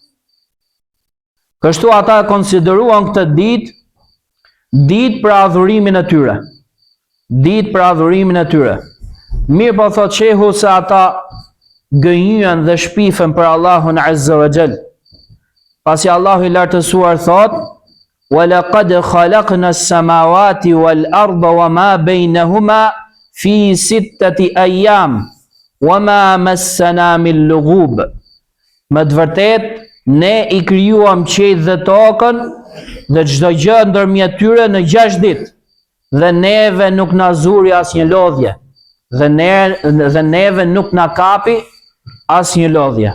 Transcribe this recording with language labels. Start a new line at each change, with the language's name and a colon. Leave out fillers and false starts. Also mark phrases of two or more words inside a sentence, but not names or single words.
Albanian: Kështu ata konsideruan këtë ditë për adhurimin e tyre. Ditë për adhurimin e tyre. Mirë po thot shehu se ata gënjyen dhe shpifen për Allahun
Arabic: عز وجل.
Albanian: Pasi Allahu i lartësuar thot:
Arabic: وَلَقَدْ خَلَقْنَا السَّمَاوَاتِ وَالْأَرْضَ وَمَا بَيْنَهُمَا فِي 6 أَيَّامٍ وَمَا مَسَّنَا مِنْ لُغُوبٍ.
Albanian: Me të vërtet, ne i krijuam qiellin dhe tokën dhe çdo gjë ndërmjet tyre në 6 ditë, dhe neve nuk na zuri asnjë lodhje, dhe neve nuk na kapi asnjë lodhje.